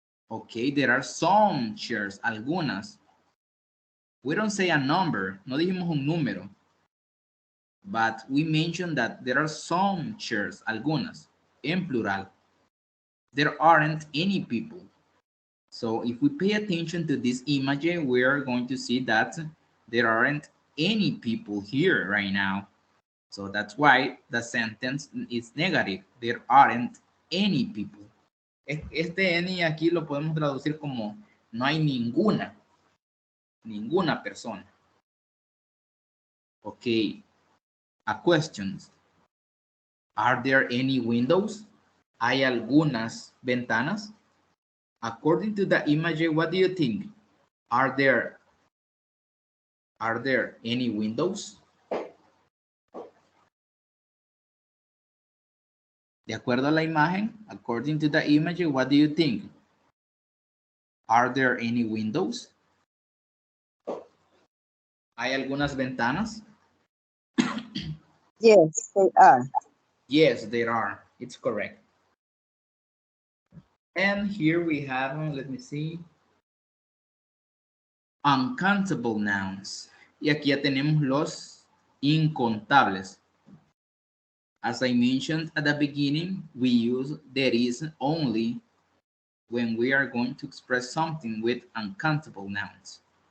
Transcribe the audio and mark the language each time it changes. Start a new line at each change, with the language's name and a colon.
English: Okay, there are some chairs,
Spanish: algunas.
English: We don't say a number,
Spanish: no dijimos un número,
English: but we mentioned that there are some chairs,
Spanish: algunas, en plural.
English: There aren't any people. So if we pay attention to this image, we are going to see that there aren't any people here right now. So that's why the sentence is negative. There aren't any people.
Spanish: Este any aquí lo podemos traducir como no hay ninguna persona.
English: Okay. A question. Are there any windows?
Spanish: ¿Hay algunas ventanas?
English: According to the image, what do you think? Are there any windows?
Spanish: De acuerdo a la imagen,
English: according to the image, what do you think? Are there any windows?
Spanish: ¿Hay algunas ventanas?
English: Yes, they are. Yes, there are. It's correct. And here we have, let me see, uncountable nouns.
Spanish: Y aquí ya tenemos los incontables.
English: As I mentioned at the beginning, we use there is only when we are going to express something with uncountable nouns.